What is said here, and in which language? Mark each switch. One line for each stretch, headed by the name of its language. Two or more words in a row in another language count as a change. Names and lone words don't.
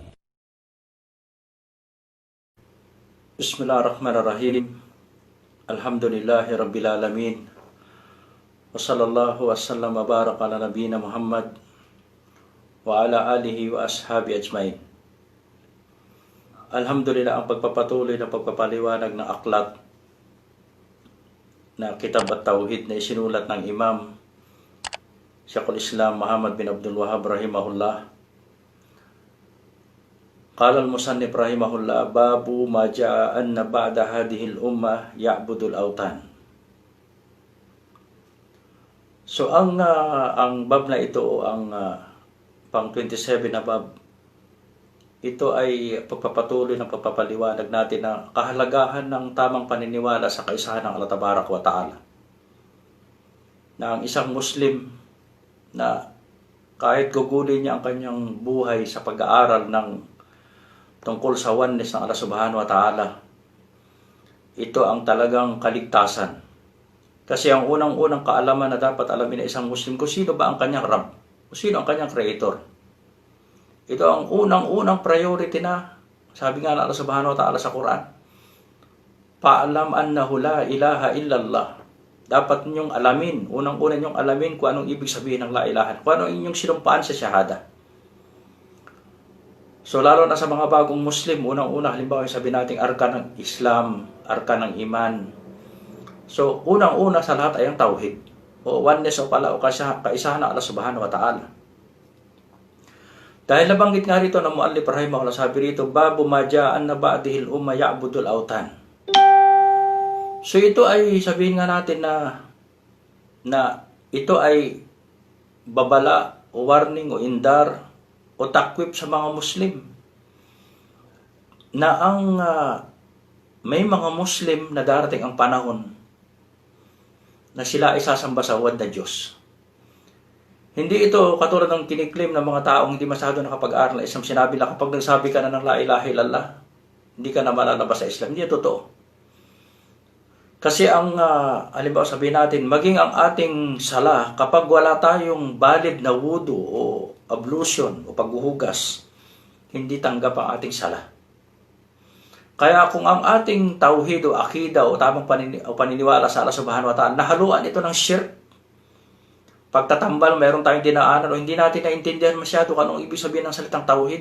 Arabic: بسم الله الرحمن الرحيم. الحمد لله رب العالمين وصلى الله وسلم وبارك على نبينا محمد وعلى آله وأصحابه أجمعين. Alhamdulillah,
Filipino: ang pagpapatuloy na pagpapaliwanag ng aklat na Kitab at-Tauhid na isinulat ng Imam Shaykhul Islam Muhammad bin Abdul Wahhab rahimahullah.
Arabic: قال المصنف رحمه الله باب ما جاء أن بعض هذه الأمة يعبد الأوثان.
Filipino: So ang bab na ito, ang pang 27 na bab, ito ay pagpapatuloy ng pagpapaliwanag natin na kahalagahan ng tamang paniniwala sa kaisahan ng Allah
Arabic: تبارك وتعالى.
Filipino: Na ang isang Muslim na kahit gugulin niya ang kanyang buhay sa pag-aaral ng tungkol sa oneness ng Allah
Arabic: سبحانه وتعالى,
Filipino: ito ang talagang kaligtasan. Kasi ang unang-unang kaalaman na dapat alamin ng isang Muslim, kung sino ba ang kanyang Rabb, kung sino ang kanyang Creator. Ito ang unang-unang priority na, sabi nga ng Allah
Arabic: سبحانه وتعالى
Filipino: sa Quran,
Arabic: فاعلم أنه لا إله إلا الله.
Filipino: Dapat ninyong alamin, unang-una ninyong alamin kung anong ibig sabihin ng
Arabic: لا إله,
Filipino: kung anong inyong sinumpaan sa shahada. So lalo na sa mga bagong Muslim, unang-una halimbawa sabi nating arkan ng Islam, arkan ng Iman. So unang-una sa lahat ay ang Tauhid, o oneness o pala o kaisahan ng Allah
Arabic: سبحانه وتعالى.
Filipino: Dahil nabanggit nga rito ng
Arabic: مؤلف رحمه الله,
Filipino: sabi rito,
Arabic: باب ما جاء أن بعض هذه الأمة يعبد الأوثان.
Filipino: So ito ay sabihin nga natin na ito ay babala o warning o indar o takwip sa mga Muslim na ang may mga Muslim na darating ang panahon na sila ay sasamba sa wad na Diyos. Hindi ito katulad ng kiniklaim ng mga taong hindi masyado nakapag-aral ng Islam. Sinabi lang kapag nagsabi ka na ng
Arabic: لا إله إلا الله,
Filipino: hindi ka na malalabas sa Islam. Hindi totoo. Kasi ang, halimbawa sabihin natin, maging ang ating sala, kapag wala tayong valid na wudu o ablution o paghuhugas, hindi tanggap ang ating sala. Kaya kung ang ating tauhid o akida o tamang paniniwala sa Allah
Arabic: سبحانه وتعالى,
Filipino: nahaluan ito ng shirk, pagtatambal, mayroon tayong dinaanan o hindi natin naintindihan masyado kung anong ibig sabihin ng salitang tauhid.